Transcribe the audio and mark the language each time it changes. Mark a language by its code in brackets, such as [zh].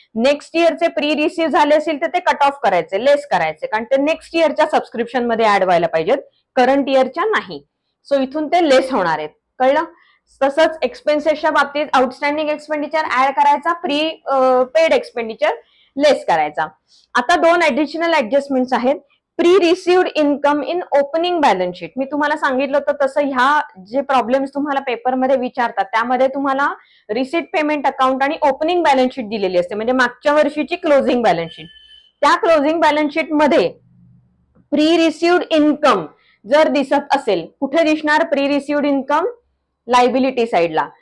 [mr] Next इयरचे pre receive झाले असेल तर ते कट ऑफ करायचे, लेस करायचे, कारण ते नेक्स्ट इयरच्या सबस्क्रिप्शन मध्ये ऍड व्हायला पाहिजेत, करंट इयरच्या नाही. सो इथून ते लेस होणार आहेत, कळलं. तसंच एक्सपेन्सेसच्या बाबतीत आउटस्टँडिंग एक्सपेंडिचर ऍड करायचा, प्री पेड एक्सपेंडिचर लेस करायचा. आता दोन ऍडिशनल ऍडजस्टमेंट्स आहेत. [en] Pre received income in opening balance sheet. [mr] मी तुम्हाला सांगितलं होतं तसं ह्या जे प्रॉब्लेम्स तुम्हाला पेपरमध्ये विचारतात त्यामध्ये तुम्हाला रिसीट पेमेंट अकाउंट आणि ओपनिंग बॅलन्स शीट दिलेली असते, म्हणजे मागच्या वर्षीची क्लोजिंग बॅलन्स शीट. त्या क्लोजिंग बॅलन्स शीट मध्ये प्री रिसिव्ड इन्कम जर दिसत असेल, कुठे दिसणार प्री रिसिव्ड इन्कम, लायबिलिटी साइडला.